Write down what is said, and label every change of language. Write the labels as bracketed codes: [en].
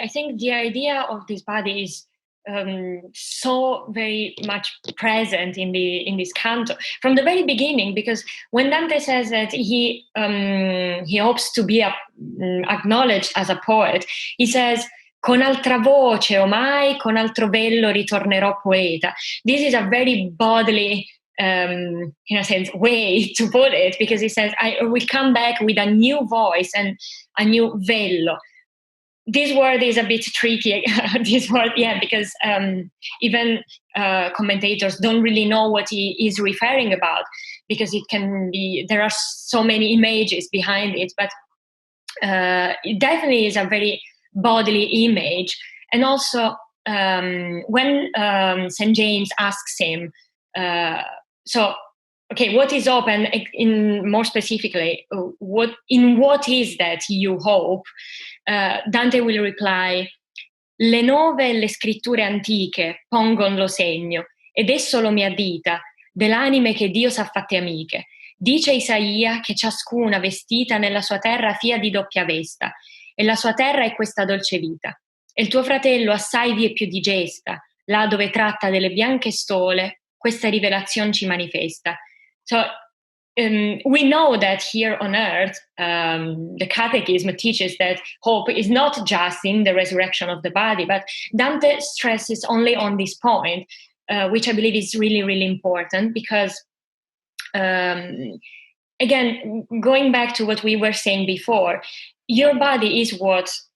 [en] I think the idea of this body is so very much present in this canto from the very beginning, because when Dante says that he hopes to be acknowledged as a poet, he says, [it] con altra voce o mai con altro vello ritornerò poeta. [en] This is a very bodily, in a sense, way to put it, because he says, I will come back with a new voice and a new vello. This word is a bit tricky, this word, because even commentators don't really know what he is referring about, because it can be, there are so many images behind it, but it definitely is a very bodily image. And also, when St. James asks him, what is hope? And in more specifically, what is that you hope? Dante will reply, [it] le nove e le scritture antiche pongon lo segno, ed esso lo mi addita, dell'anime che Dio s'ha fatte amiche. Dice Isaia che ciascuna vestita nella sua terra fia di doppia vesta, e la sua terra è questa dolce vita. E il tuo fratello assai vie più digesta, là dove tratta delle bianche stole, questa rivelazione ci manifesta. [en] So, we know that here on earth, the Catechism teaches that hope is not just in the resurrection of the body, but Dante stresses only on this point, which I believe is really, really important, because, again, going back to what we were saying before, your body is what